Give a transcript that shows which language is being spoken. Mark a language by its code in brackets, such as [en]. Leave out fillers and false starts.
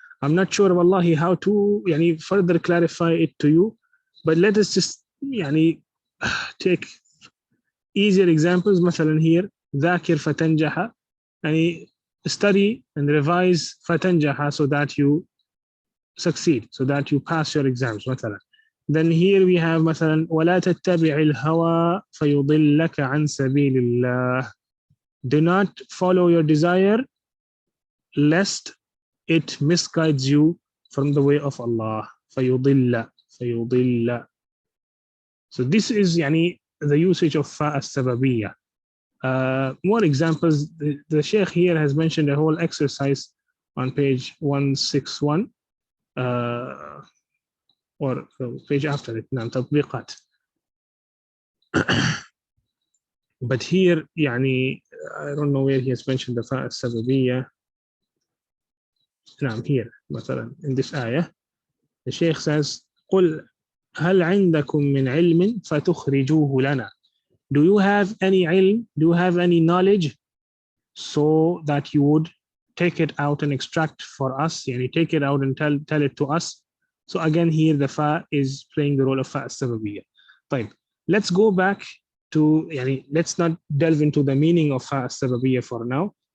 [en] I'm not sure, wallahi, how to further clarify it to you, but let us just take easier examples. مثلا here, [ar] ذاكر فتنجح, [en] study and revise فتنجح, so that you succeed, so that you pass your exams. [ar] مثلا. [en] Then here we have [ar] مثلا ولا تتبع الهوى فيضلك عن سبيل الله. [en] Do not follow your desire, lest it misguides you from the way of Allah. فَيُضِلَّ. So this is the usage of fa as-sababiyya. More examples. The Sheikh here has mentioned a whole exercise on page 161, or page after it, تطبيقات. But here, I don't know where he has mentioned the fa as-sababiyya. Here, مثلا, in this ayah, the Shaykh says, [ar] قُلْ هَلْ عِنْدَكُمْ مِنْ عِلْمٍ فَتُخْرِجُوهُ لَنَا. [en] Do you have any ilm? Do you have any knowledge, so that you would take it out and extract for us? Take it out and tell it to us. So again, here the fa is playing the role of fa as-sababiyya. طيب, let's go back to, let's not delve into the meaning of fa as-sababiyya for now.